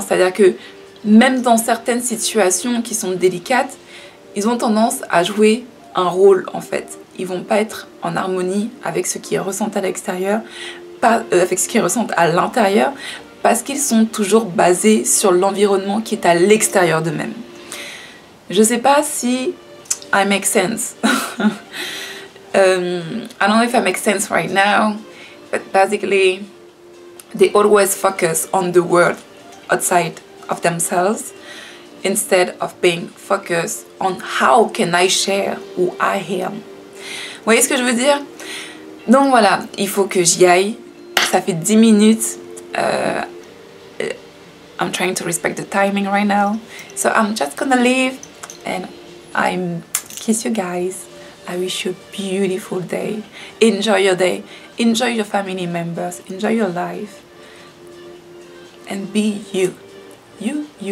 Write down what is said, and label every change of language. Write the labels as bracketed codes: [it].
[fr] C'est-à-dire que même dans certaines situations qui sont délicates, ils ont tendance à jouer un rôle en fait. Ils vont pas être en harmonie avec ce qui est ressenti à l'extérieur, pas avec ce qu'ils ressentent à l'intérieur, parce qu'ils sont toujours basés sur l'environnement qui est à l'extérieur d'eux-mêmes. Je sais pas si [en] I make sense. I don't know if I make sense right now, but basically they always focus on the world outside of themselves instead of being focused on how can I share who I am. [fr] Vous voyez ce que je veux dire? Donc voilà, il faut que j'y aille. Ça fait 10 minutes. [en] I'm trying to respect the timing right now. So I'm just gonna leave and I kiss you guys. I wish you a beautiful day. Enjoy your day. Enjoy your family members. Enjoy your life. And be you. You.